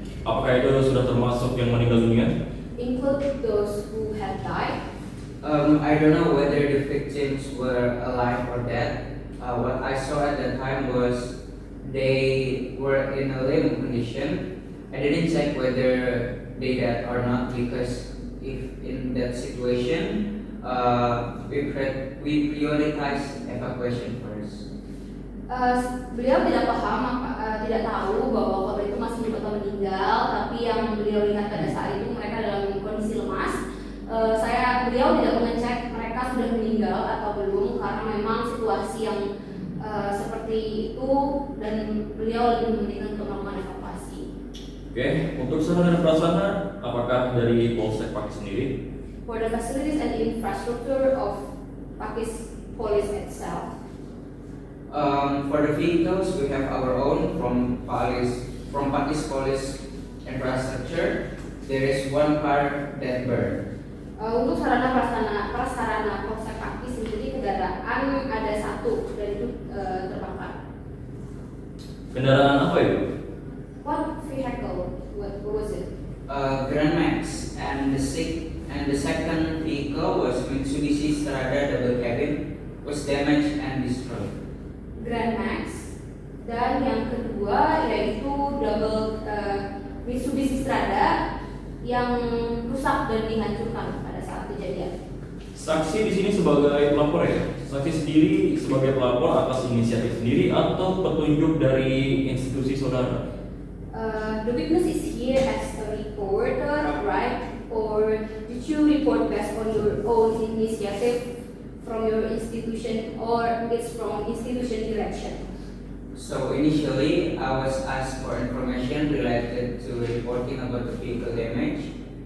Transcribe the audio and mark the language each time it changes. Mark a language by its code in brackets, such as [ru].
[id] Apakah itu sudah termasuk yang meninggal dunia? [en] Include those who had died. I don't know whether the victims were alive or dead. What I saw at that time was they were in a limp condition. I didn't check whether they dead or not because if in that situation, we prioritize evacuation first. [id] Beliau tidak paham, tidak tahu bahwa korban itu masih hidup atau meninggal, tapi yang beliau lihat pada saat itu mereka dalam kondisi lemas. Beliau tidak mengecek mereka sudah meninggal atau belum karena memang situasi yang seperti itu dan beliau lebih mementingkan untuk melakukan evakuasi. Oke, untuk sarana dan prasarana, apakah dari Polsek Pakis sendiri? [en] For the facilities and infrastructure of Pakis Police itself. For the vehicles, we have our own from Pakis Police infrastructure. There is one car that burned. [id] Untuk sarana prasarana Polsek Pakis sendiri kendaraan ada 1 dan itu terbakar. Kendaraan apa itu? [en] What vehicle? What was it? Grand Max and the second vehicle was Mitsubishi Strada double cabin was damaged and destroyed. [id] Grand Max dan yang kedua yaitu double Mitsubishi Strada yang rusak dan dihancurkan pada saat kejadian. Saksi di sini sebagai pelapor ya. Saksi sendiri sebagai pelapor atas inisiatif sendiri atau petunjuk dari institusi saudara? [en] The witness is here as a reporter, right? Or did you report based on your own initiative from your institution or it's from institution direction? So initially, I was asked for information related to reporting about the vehicle damage.